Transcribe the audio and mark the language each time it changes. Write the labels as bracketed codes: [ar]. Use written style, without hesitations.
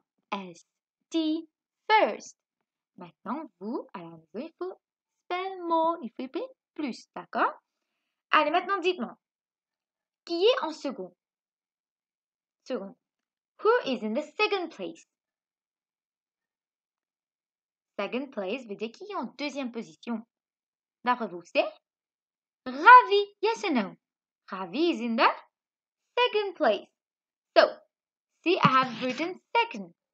[fr] F-I-R-S-T, first. Maintenant, vous, à la maison, il faut [en] spell more. [fr] Il faut épeler plus, d'accord? Allez, maintenant, dites-moi. Qui est en second? [en] Second. Who is in the second place? [fr] Second place veut dire qui est en deuxième position. D'après vous, c'est Ravi. [en] Yes or no? Ravi is in the second place. So, see, I have written second.